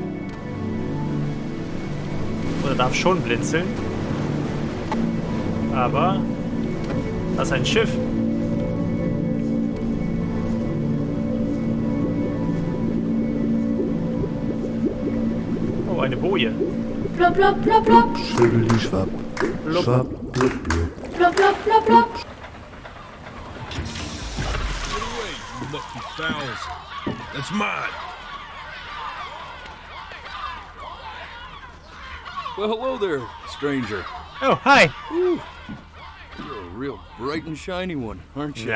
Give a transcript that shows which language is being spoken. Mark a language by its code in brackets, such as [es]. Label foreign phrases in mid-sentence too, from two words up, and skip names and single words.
[de] Oder darf schon blinzeln. Aber... Das ist ein Schiff. Oh, eine Boje. Plop, plop, plop, plop. Schwibbeli-schwapp. Blub. Schwapp, blub, blub. Plop, plop, plop, plop. [en] Get away, you lucky fowls. That's mine. Well, hello there, stranger. Oh, hi. Whew. You're a real bright and shiny one, aren't you?